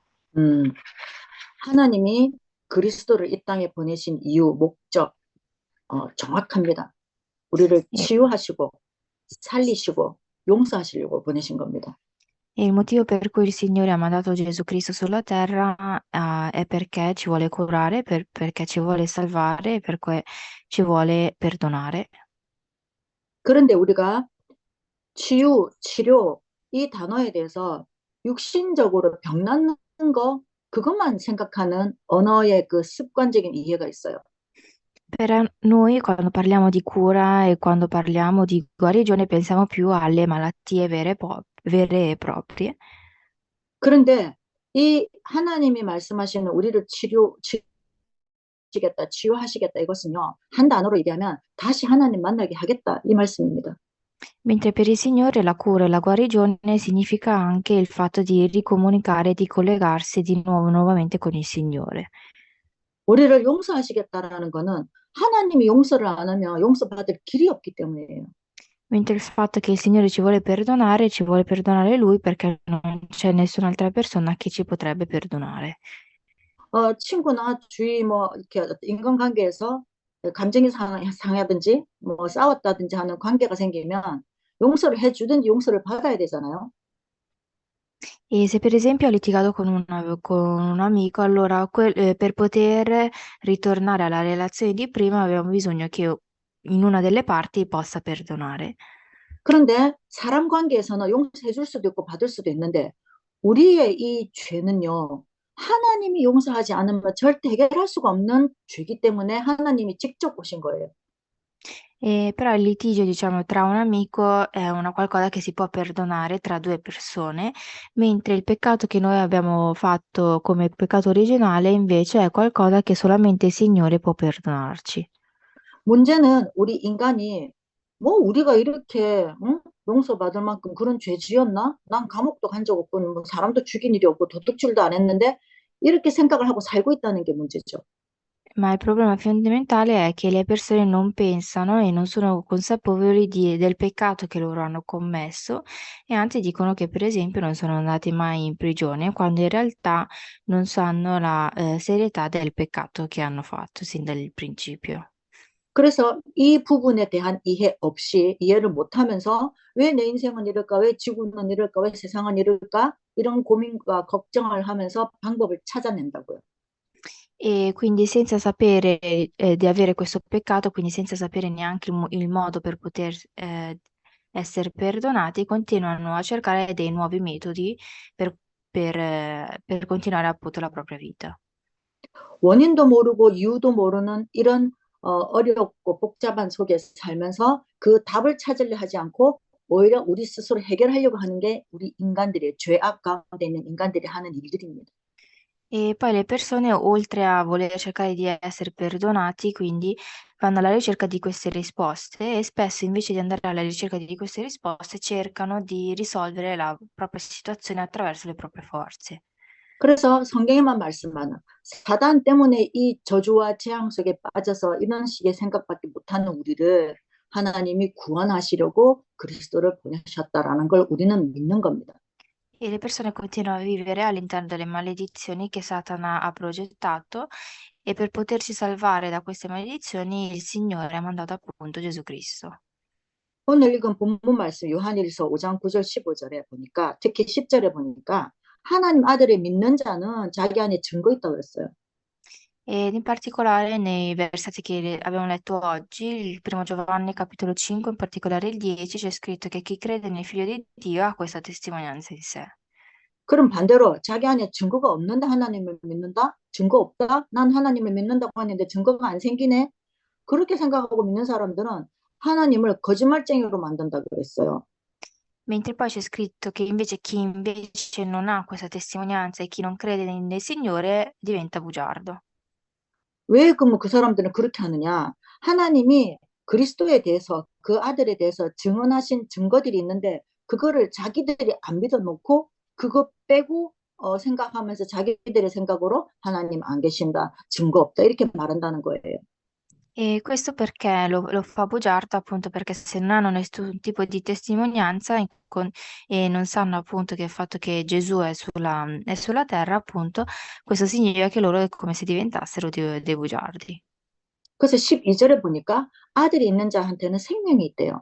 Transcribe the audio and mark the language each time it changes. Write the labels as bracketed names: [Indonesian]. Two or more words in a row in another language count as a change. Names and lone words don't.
[Korean] 음, 하나님이 그리스도를 이 땅에 보내신 이유, 목적, 정확합니다. 우리를 E 치유하시고, 살리시고, 용서하시려고 보내신 겁니다. [Italian] e il motivo per cui il Signore ha mandato Gesù Cristo sulla terra, è perché ci vuole curare, perché ci vuole salvare, e perché ci vuole perdonare. [Korean] 그런데 우리가 치유, 치료, 이 단어에 대해서 육신적으로 병 낫는 거, 그것만 생각하는 언어의 그 습관적인 이해가 있어요. [Italian] Per noi, quando parliamo di cura e quando parliamo di guarigione, pensiamo più alle malattie vere e proprie. [Korean] 그런데 이 하나님이 말씀하시는 우리를 치유하시겠다, 치유하시겠다 이것은요, 한 단어로 얘기하면 다시 하나님 만나게 하겠다 이 말씀입니다. [Italian] Mentre per il Signore la cura e la guarigione significa anche il fatto di ricomunicare, di collegarsi di nuovo nuovamente con il Signore. [Korean] 우리를 용서하시겠다라는 거는 하나님이 용서를 안 하면 용서받을 길이 없기 때문이에요. [Italian] Mentre il fatto che il Signore ci vuole perdonare Lui perché non c'è nessun'altra persona che ci potrebbe perdonare. [Korean] 친구나 주위 뭐 이렇게 인간관계에서 감정이 상하든지 뭐 싸웠다든지 하는 관계가 생기면 용서를 해주든지 용서를 받아야 되잖아요. [Italian] E se per esempio ho litigato con un amico, allora per poter ritornare alla relazione di prima avevamo bisogno che in una delle parti possa perdonare. [Korean] 그런데 사람 관계에서는 용서해 줄 수도 있고 받을 수도 있는데 우리의 이 죄는요. 하나님이 용서하지 않으면 절대 해결할 수가 없는 죄이기 때문에 하나님이 직접 오신 거예요. [Italian] Però il litigio, diciamo, tra un amico è una qualcosa che si può perdonare tra due persone, mentre il peccato che noi abbiamo fatto come peccato originale invece è qualcosa che solamente il Signore può perdonarci. [Korean] 문제는 우리 인간이 뭐 우리가 이렇게 응? 용서받을 만큼 그런 죄 지었나? 난 감옥도 간 적 없고 뭐 사람도 죽인 일이 없고 도둑질도 안 했는데 이렇게 생각을 하고 살고 있다는 게 문제죠. [Italian] Ma il problema fondamentale è che le persone non pensano e non sono consapevoli del peccato che loro hanno commesso e anzi dicono che per esempio non sono andati mai in prigione, quando in realtà non sanno la serietà del peccato che hanno fatto sin dal principio. [Korean] 그래서 이 부분에 대한 이해 없이 이해를 못하면서 왜 내 인생은 이럴까? 왜 지구는 이럴까? 왜 세상은 이럴까? 이런 고민과 걱정을 하면서 방법을 찾아낸다고요. [Italian] E quindi senza sapere di avere questo peccato, quindi senza sapere neanche il modo per poter essere perdonati, continuano a cercare dei nuovi metodi per, per continuare appunto la propria vita. [Korean] 원인도 모르고 이유도 모르는 이런 어렵고 복잡한 속에 살면서 그 답을 찾으려 하지 않고 오히려 우리 스스로 해결하려고 하는 게 우리 인간들의 죄악 가운데 있는 인간들이 하는 일들입니다. [Italian] E poi le persone, oltre a voler cercare di essere perdonati, quindi vanno alla ricerca di queste risposte e spesso invece di andare alla ricerca di queste risposte cercano di risolvere la propria situazione attraverso le proprie forze. [Korean] 그래서 성경에만 말씀하는 사단 때문에 이 저주와 재앙 속에 빠져서 이런 식의 생각밖에 못하는 우리를 하나님이 구원하시려고 그리스도를 보내셨다라는 걸 우리는 믿는 겁니다. [Italian] E le persone continuano a vivere all'interno delle maledizioni che Satana ha progettato e per potersi salvare da queste maledizioni il Signore ha mandato appunto Gesù Cristo. [Korean] 오늘 읽은 본문 말씀 요한일서 5장 9절 15절에 보니까 특히 10절에 보니까 하나님 아들을 믿는 자는 자기 안에 증거 있다고 그랬어요. [Italian] Ed in particolare nei versetti che abbiamo letto oggi, il primo Giovanni capitolo 5, in particolare il 10, c'è scritto che chi crede nel Figlio di Dio ha questa testimonianza in sé. [Korean] 그럼 반대로 자기 안에 증거가 없는데 하나님을 믿는다? 증거 없다? 난 하나님을 믿는다고 하는데 증거가 안 생기네? 그렇게 생각하고 믿는 사람들은 하나님을 거짓말쟁이로 만든다 그랬어요. [Italian] Mentre poi c'è scritto che invece chi invece non ha questa testimonianza e chi non crede nel Signore diventa bugiardo. [Korean] 왜 그러면 그 사람들은 그렇게 하느냐? 하나님이 그리스도에 대해서 그 아들에 대해서 증언하신 증거들이 있는데 그거를 자기들이 안 믿어놓고 그거 빼고 생각하면서 자기들의 생각으로 하나님 안 계신다, 증거 없다 이렇게 말한다는 거예요. [Italian] E questo perché lo fa bugiardo, appunto, perché se non hanno nessun tipo di testimonianza e non sanno appunto che il fatto che Gesù è sulla terra, appunto, questo significa che loro è come se diventassero dei bugiardi. [Korean] 그래서 12절에 보니까 아들이 있는 자한테는 생명이 있대요.